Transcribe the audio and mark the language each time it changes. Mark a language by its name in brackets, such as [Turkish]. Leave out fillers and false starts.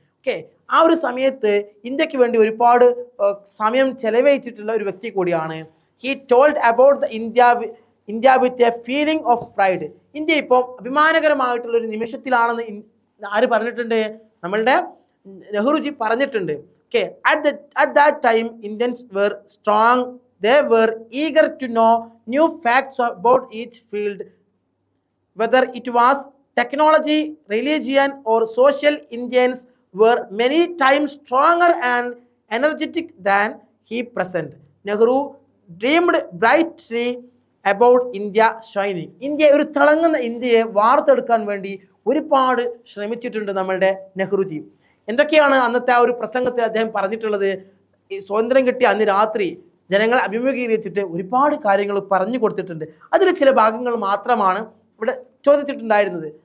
[Malayalam] Okay, ആ ഒരു സമയത്ത് ഇന്ത്യക്ക് വേണ്ടി ഒരുപാട് സമയം ചെലവഴിച്ചിട്ടുള്ള ഒരു വ്യക്തി കൂടിയാണ്. [English] He told about the India with a feeling of pride. [Malayalam] India ഇപ്പോൾ അഭിമാനകരമായിട്ടുള്ള ഒരു നിമിഷത്തിലാണെന്ന് ആര് പറഞ്ഞിട്ടുണ്ട്? നമ്മളുടെ നെഹ്റുജി പറഞ്ഞിട്ടുണ്ട്. [English] Okay, at that time Indians were strong. They were eager to know new facts about each field, whether it was technology, religion or social. Indians were many times stronger and energetic than he present. Nehru dreamed brightly about India shining. [Malayalam] India ഒരു തിളങ്ങുന്ന ഇന്ത്യയെ വാർത്തെടുക്കാൻ വേണ്ടി ഒരുപാട് ശ്രമിച്ചിട്ടുണ്ട് നമ്മളുടെ നെഹ്റുജി. എന്തൊക്കെയാണ് അന്നത്തെ ആ ഒരു പ്രസംഗത്തിൽ അദ്ദേഹം പറഞ്ഞിട്ടുള്ളത്? ഈ സ്വാതന്ത്ര്യം കിട്ടിയ അന്ന് രാത്രി ജനങ്ങളെ അഭിമുഖീകരിച്ചിട്ട് ഒരുപാട് കാര്യങ്ങൾ പറഞ്ഞു കൊടുത്തിട്ടുണ്ട്. അതിൽ ചില ഭാഗങ്ങൾ മാത്രമാണ് ഇവിടെ ചോദിച്ചിട്ടുണ്ടായിരുന്നത്.